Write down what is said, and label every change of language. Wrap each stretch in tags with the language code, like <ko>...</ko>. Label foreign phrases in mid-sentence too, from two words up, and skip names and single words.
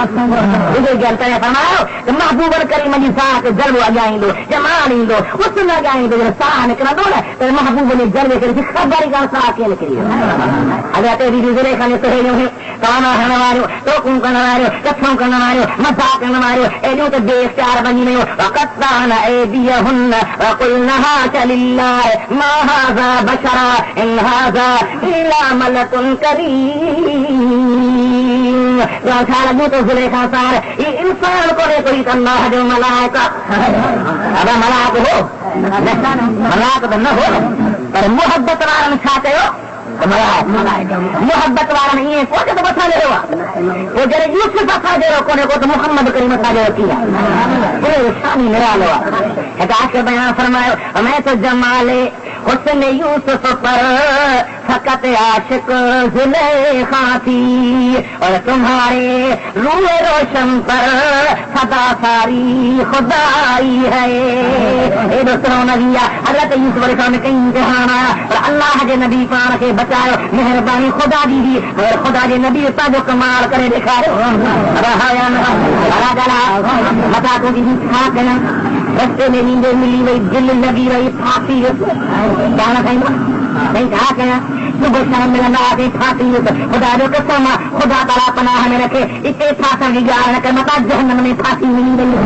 <sd>इहो ॻाल्हि तव्हां फरमायो त महबूब करीम जी ज़ात जलवो अॻियां ईंदो, जमाल ईंदो, हुस्न अॻियां ईंदो, जॾहिं साह निकिरंदो न त महबूब जे जलवे खे ॾिसी ख़बर ई कान साह कीअं निकिरी वियो। अॻियां ते बीबी ज़ुलेखा जूं सहेलियूं हुयूं, ताना हणण वारियूं, टोकूं करण वारियूं, कथूं करण वारियूं, मज़ाक करण वारियूं, एॾियूं त बेइख्तियार बणी वियूं।</sd> <ar>وقطعن أيديهن وقلن حاش لله ما هذا بشرا إن هذا إلا ملك كريم.</ar> <sd>छा लॻो तो ज़ुलेखा सार ही इंसान कोन्हे कोई त अल्लाह जो मलाइका। अगरि मलाइक हो, मलाइक त न हो, पर मोहबत वारनि छा कयो? मोहबत वारनि ईअं कोन्हे त मथां जहिड़ो आहे। पोइ जॾहिं यूसुफ असां जहिड़ो कोन्हे को त मुहम्मद करीम असां जहिड़ो थी आहे, शानी निरालो आहे। हिकु आशिक़ बयान फरमायो,</sd> <ur>میں تو جمال حسن یوسف پر فقط عاشق زلیخا تھی اور تمہارے روئے روشن پر صدا ساری خدائی ہے.</ur> <sd>एॾो सुहिणो नबी आहे, हज़रत यूसुफ अलैहिस्सलाम में कई इम्तिहान आया पर अल्लाह जे नबी पाण खे बचायो, मेहरबानी ख़ुदा जी हुई, मगर ख़ुदा जे नबी पंहिंजो कमाल करे ॾेखारियो। मथां तुंहिंजी छा कयां, रस्ते में नींद मिली वई, दिलि लॻी वई, फासी पाण साईं छा कयां, सुबुह शाम मिलंदा हुआसीं, फासी ख़ुदा जो कसम आहे, ख़ुदा ताला पनाह में रखे, इते फासण जी ॻाल्हि न कर, मथां जहन्नम में फासी मिली वई।</sd>